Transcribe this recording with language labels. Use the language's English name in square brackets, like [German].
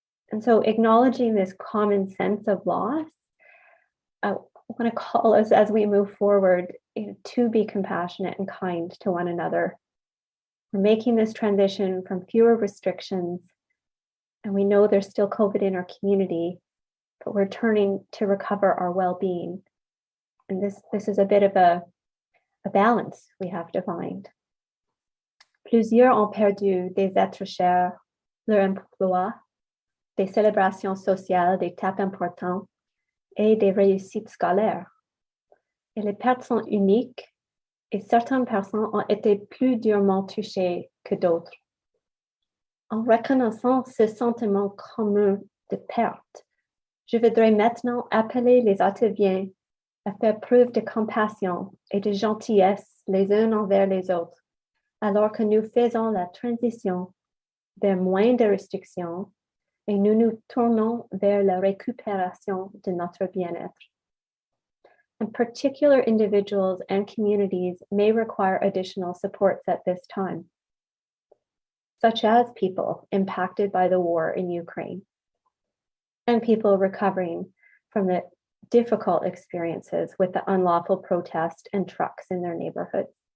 [English] And so acknowledging this common sense of loss, I want to call us as we move forward to be compassionate and kind to one another. We're making this transition from fewer restrictions, and we know there's still COVID in our community, but we're turning to recover our well-being. And this is a bit of a balance we have to find. [French] Plusieurs ont perdu des êtres chers, leur emploi, des célébrations sociales, des étapes importantes et des réussites scolaires. Et les pertes sont uniques et certaines personnes ont été plus durement touchées que d'autres. En reconnaissant ce sentiment commun de perte, je voudrais maintenant appeler les Ottaviens à faire preuve de compassion et de gentillesse les uns envers les autres, alors que nous faisons la transition vers moins de restrictions et nous nous tournons vers la récupération de notre bien-être. [English] And particular individuals and communities may require additional supports at this time, such as people impacted by the war in Ukraine and people recovering from the difficult experiences with the unlawful protest and trucks in their neighborhoods.